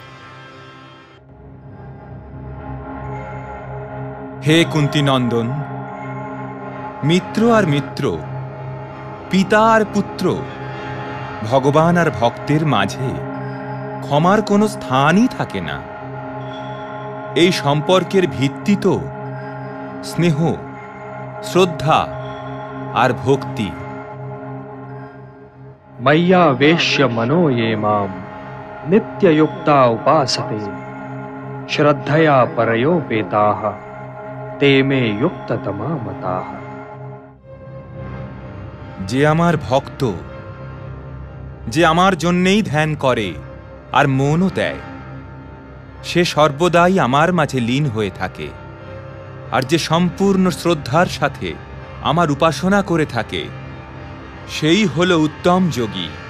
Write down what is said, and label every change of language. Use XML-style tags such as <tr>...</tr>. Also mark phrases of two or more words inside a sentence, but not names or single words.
<bn>হে কুন্তিনন্দন, মিত্র আর মিত্র, পিতা আর পুত্র, ভগবান আর ভক্তের মাঝে ক্ষমার কোনো স্থানই থাকে না। এই সম্পর্কের ভিত্তি তো স্নেহ, শ্রদ্ধা আর ভক্তি।</bn> <sa>मय्यावेश्य मनो ये मां नित्ययुक्ता उपासते श्रद्धया परयोपेताः ते मे युक्ततमा मताः।</sa> <bn>যে আমার ভক্ত, যে আমার জন্যেই ধ্যান করে আর মনও দেয়, সে সর্বদাই আমার মাঝে লীন হয়ে থাকে। আর যে সম্পূর্ণ শ্রদ্ধার সাথে আমার উপাসনা করে থাকে, সেই হল উত্তম যোগী।</bn>